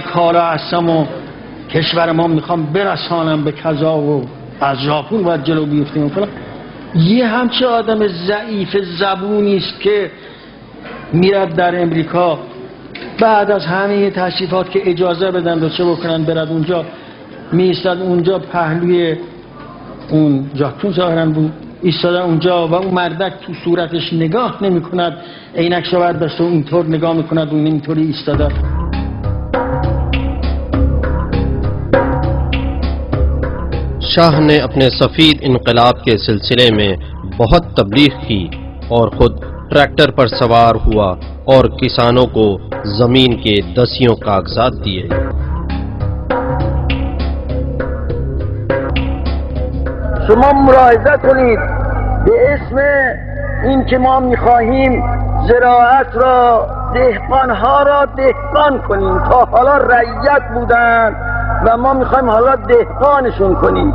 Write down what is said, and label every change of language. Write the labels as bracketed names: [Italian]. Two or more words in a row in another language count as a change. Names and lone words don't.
[Persian] کارا هستم و کشور ما میخوام برسانم به کذا و از ژاپن باید جلو بیفتیم و فلان، یه همچه آدم ضعیف زبونی است که میرد در امریکا بعد از همه تشریفات که اجازه بدن و چه بکنن برد اونجا، میستاد اونجا پهلوی اون ژاکتون ظاهرا بود ایستاده اونجا و اون مردک تو صورتش نگاه نمی کند، عینکش رو برداشته و اینطور نگاه میکند و اینطوری ایستاده. [Urdu] شاہ نے اپنے سفید انقلاب کے سلسلے میں بہت تبلیغ کی اور خود ٹریکٹر پر سوار ہوا اور کسانوں کو زمین کے 10 کاغذات دیے۔ [Persian] شما ملاحظه کنید به اسم این که ما میخواهیم زراعت را، دهقانها را دهقان کنیم، تا حالا رعیت بودن و ما میخوایم حالا دهقانشون کنیم.